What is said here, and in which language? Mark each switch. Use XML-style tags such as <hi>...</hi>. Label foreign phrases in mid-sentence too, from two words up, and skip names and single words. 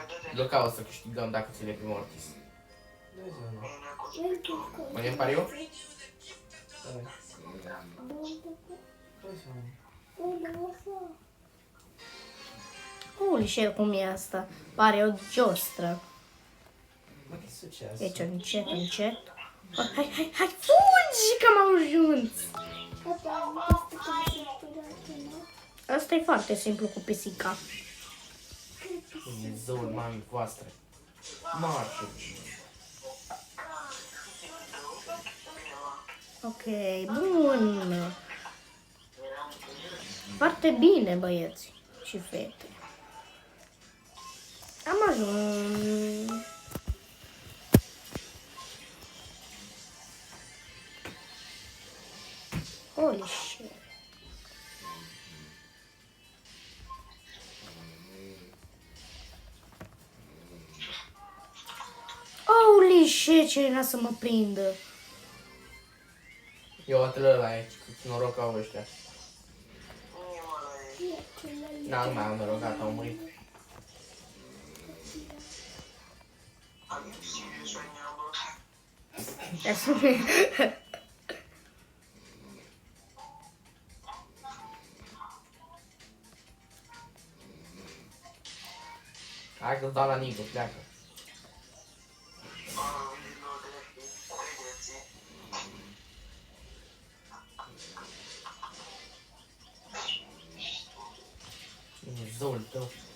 <ro>Luca, o să câștigăm dacă ține pe Mortis. Punem pariu?</ro> <en>Holy shit,</en> <ro>cum e asta?</ro> <it>Pare o giostră. Ma che è successo?</it> <ro>Deci, încet, încet. Oh, hai, fugi că am ajuns! Asta e foarte simplu cu pisica. Dumnezeul mamei voastre. Marșă. Ok, bun. Foarte bine, băieți și fete. Am ajuns.</ro> <en>Holy shit. Holy shit,</en> <ro>ce era să mă prindă. Eu atât la aici, cu noroc au ăștia. Na, nu mai am noroc, gata, au murit.</ro> <en>Are you serious right now, bro?</en> <ro>Ia să ne... Hai că-ți dau la Nico, pleacă. Dumnezeul tău.</ro>